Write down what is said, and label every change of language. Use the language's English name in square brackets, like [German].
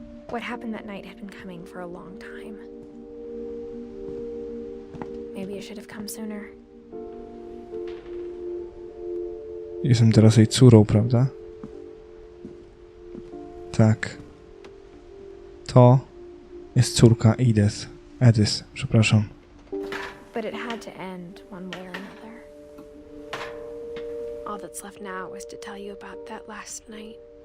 [English] What happened that night had been coming for a long time. Maybe it should have come sooner. [Polish] Jestem teraz jej córą, prawda? Tak. To jest córka Edith, przepraszam. [English] But it had to end one way or another. All that's left now is to tell you about that last night.